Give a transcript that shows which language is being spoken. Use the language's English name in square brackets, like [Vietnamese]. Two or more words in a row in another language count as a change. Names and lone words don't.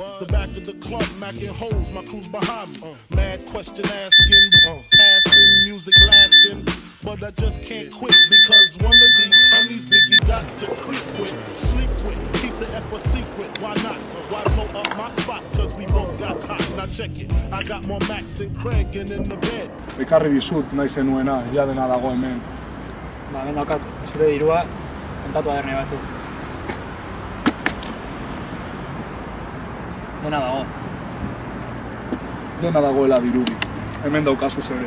[English] The back of the club, macking holes, my crew's behind me. Mad question asking, passing, music lasting. But I just can't quit because one of these homies Biggie got to creep with, sleep with, keep the ep a secret. Why not? Why blow up my spot? Cause we both got hot. Now check it, I got more Mac than Craig and in the bed. [Basque] Ekarri dizut nahi zenuena, ja dena dago hemen. Ba, hemen daukat zure dirua, kontatu aderne batzuk. Dena dago. Dena dagoela dirudi. Hemen daukazu zerea.